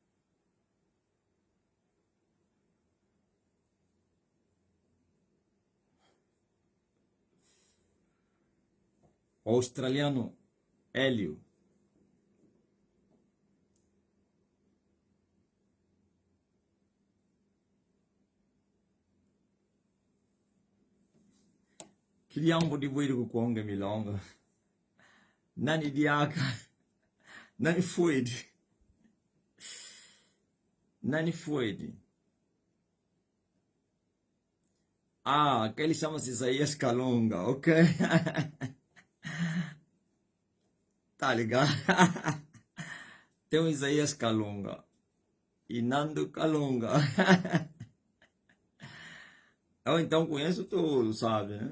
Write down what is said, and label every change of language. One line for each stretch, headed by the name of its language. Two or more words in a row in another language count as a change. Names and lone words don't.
Portuguese: O australiano Hélio. Kiliambo de Buiru Konga Milonga. Nani Diaka. Nani Fuede. Nani Fuede. Ah, aquele chama-se Isaías Calunga, ok? Tá ligado? Tem o Isaías Calunga. E Nando Calunga. Eu então conheço todos, sabe, né?